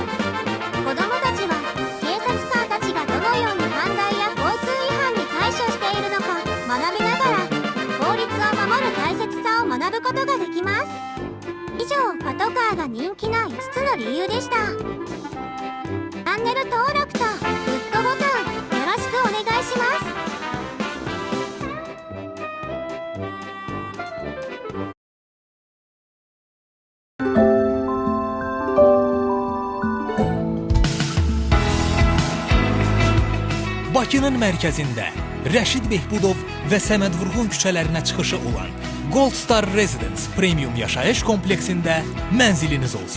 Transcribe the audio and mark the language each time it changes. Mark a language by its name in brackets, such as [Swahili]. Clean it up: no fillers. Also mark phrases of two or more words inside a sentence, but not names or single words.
[Japanese] 子どもたちは警察官たちがどのように犯罪や交通違反に対処しているのか学びながら法律を守る大切さを学ぶことができます。以上、パトカーが人気な5つの理由でした。チャンネル登録とグッドボタンよろしくお願いします。 [Azerbaijani] Bakının mərkəzində Rəşid Behbudov və Səməd Vurğun küçələrinə çıxışı olan Gold Star Residence Premium yaşayış kompleksində mənziliniz olsun.